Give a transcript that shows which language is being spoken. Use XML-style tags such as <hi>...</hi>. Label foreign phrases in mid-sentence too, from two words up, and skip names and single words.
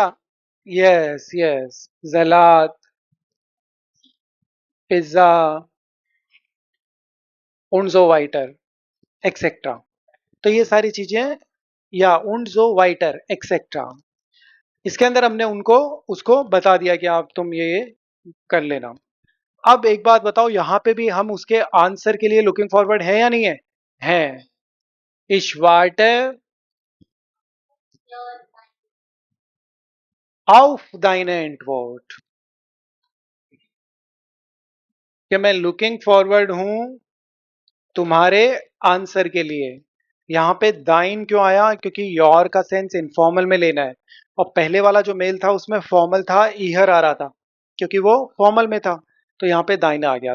<en>yes yes,</en> <de>Salat, Pizza, und so weiter, एक्सेट्रा।</de> <hi>तो ये सारी चीजें, या</hi> <de>und so weiter</de> <hi>एक्सेट्रा, इसके अंदर हमने उनको उसको बता दिया कि आप तुम ये कर लेना। अब एक बात बताओ, यहाँ पे भी हम उसके आंसर के लिए</hi> <en>looking forward</en> <hi>है या नहीं है?</hi> <de>है। Ich warte auf deine Antwort,</de> <hi>कि मैं</hi> <en>looking forward</en> <hi>हूं तुम्हारे आंसर के लिए। यहाँ पे दाइन क्यों आया? क्योंकि योर का सेंस इनफॉर्मल में लेना है, और पहले वाला जो मेल था उसमें फॉर्मल था, ईहर आ रहा था, क्योंकि वो फॉर्मल में था, तो यहाँ पे दाइन आ गया।</hi>